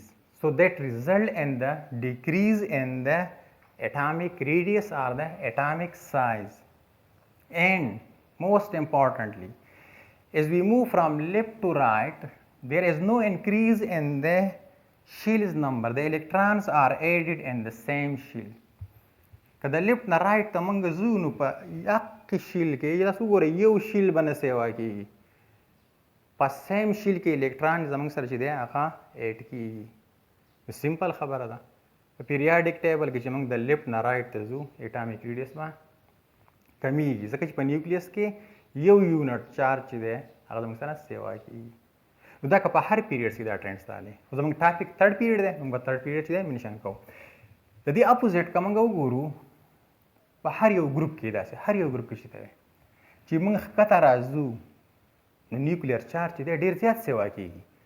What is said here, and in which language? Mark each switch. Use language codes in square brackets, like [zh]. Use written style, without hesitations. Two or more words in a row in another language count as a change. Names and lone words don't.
[en] So that result in the decrease in the atomic radius or the atomic size. And most importantly, as we move from left to right, there is no increase in the shell's number. The electrons are added in the same shell. [ps] که د لیفټ نه رایټ ته موږ ځو نو په یقې شیل کې تاسو وګورئ یو شیل به نه سیوا کېږي په [en] same shell [ps] کې الکتران زموږ سره چې دی هغه ایډ کېږي سمپل خبره ده په [en] periodic table [ps] کې چې موږ د لیفټ نه رایټ ته ځو [en] atomic radius [ps] به کمیږي ځکه چې په نیوکلیس کې یو [en] unit charge [ps] چې دی هغه زموږ سره سیوا کېږي نو دا که په هر پیریډ کې دا ټرینډ ستا دی خو زموږ [en] topic third period [ps] دی موږ به [en] third period [ps] چې دی منشن کوو د دې اپوزیټ که موږ وګورو په هر یو ګروپ کې داسې هر یو ګروپ کې چې دی چې موږ ښکته راځو نو [en] nuclear charge [ps] چې دی ډېر زیات سیوا کېږي